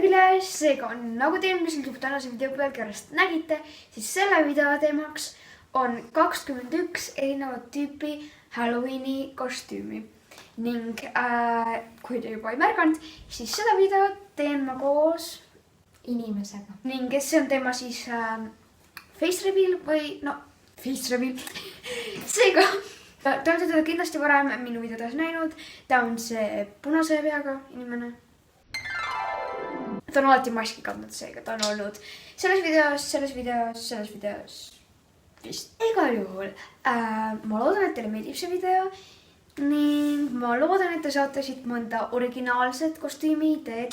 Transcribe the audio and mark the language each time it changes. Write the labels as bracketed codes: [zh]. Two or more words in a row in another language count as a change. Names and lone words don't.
[et] guys, seega on nagu te ilmselt juba tänase video pealkirjast nägite, siis selle video teemaks on 21 erinevat tüüpi Halloweeni kostüümi. Ning kui te juba ei märganud, siis seda videot teen ma koos inimesega. Ning see on teema siis [en] face reveal [et] või [en] face reveal. [et] Seega, te olete teda kindlasti varem minu videodes näinud. Ta on see punase peaga inimene. Ta on alati maski kandnud, seega ta on olnud selles videos vist. Igal juhul, ma loodan, et teile meeldib see video ning ma loodan, et te saate siit mõnda originaalset kostüümi ideed.